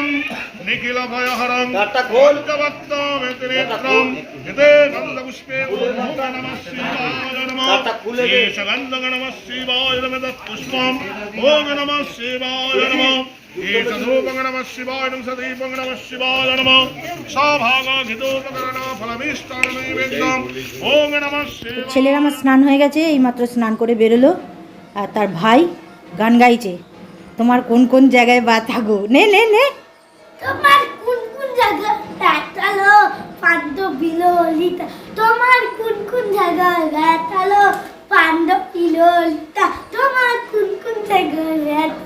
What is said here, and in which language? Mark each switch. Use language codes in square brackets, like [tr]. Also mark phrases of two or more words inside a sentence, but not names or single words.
[sa] निखिलभयहरं पंचवक्त्रमितिनेत्रं इते गन्धपुष्पे ओम नमः शिवाय नमः ईशगन्धं नमः शिवाय नमः तत्पुष्पम् ओम नमः शिवाय नमः ईशधूपं नमः शिवाय नमः सदीपं नमः शिवाय नमः सौभागाधितोपकरणा फलमिष्टान्नैवेद्यम् ओम नमः शिवाय। [bn] ছেলের আমার স্নান হয়ে গেছে, এইমাত্র স্নান করে বেরোলো আর তার ভাই গান গাইছে। তোমার কোন কোন জায়গায় ব্যথা গো? নে নে নে, তোমার কোন কোন জায়গায় ব্যথালো পাণ্ডবিললিতা, তোমার কোন কোন জায়গায় ব্যথালো পাণ্ডবিললিতা, তোমার কোন কোন জায়গায় ব্যথা।